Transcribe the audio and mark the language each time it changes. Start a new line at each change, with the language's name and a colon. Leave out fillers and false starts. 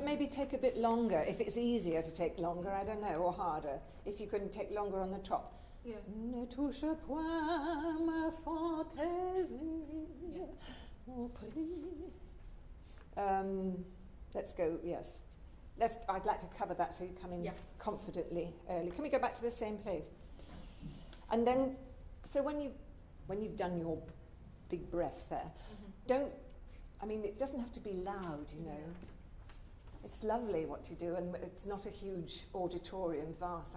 English: Take a bit longer, if it's easier to take longer, I don't know, or harder, if you can take longer on the top. Yeah.
French: Ne touche point ma fantaisie au prix.
English: Let's go, yes. I'd like to cover that so you come in confidently early. Can we go back to the same place? And then, so when you've done your big breath there, it doesn't have to be loud, you know. It's lovely what you do, and it's not a huge auditorium, vast.